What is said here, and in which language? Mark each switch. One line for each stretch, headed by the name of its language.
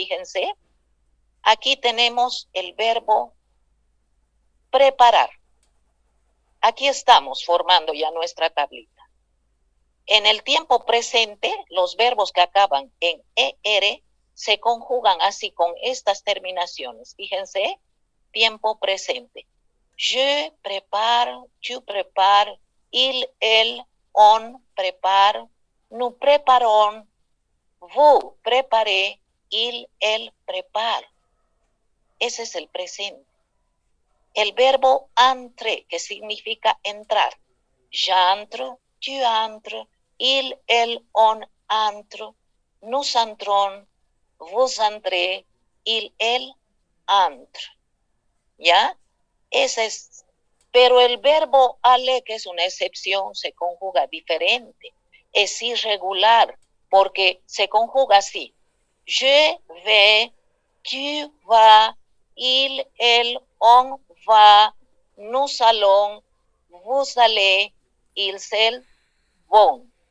Spanish: Fíjense, aquí tenemos el verbo preparar. Aquí estamos formando ya nuestra tablita. En el tiempo presente, los verbos que acaban en ER se conjugan así con estas terminaciones. Fíjense, tiempo presente.
French: Je prépare, tu prépares, il, elle, on prépare, nous préparons, vous préparez, il, elle prépare.
Spanish: Ese es el presente. El verbo entrer, que significa entrar.
French: J'entre, tu entres, il, elle, on entre, nous entrons, vous entrez, il, elle entre.
Spanish: ¿Ya? Ese es. Pero el verbo aller, que es una excepción, se conjuga diferente. Es irregular porque se conjuga así.
French: Je vais, tu vas, il, elle, on va, nous allons, vous allez, ils, elles vont.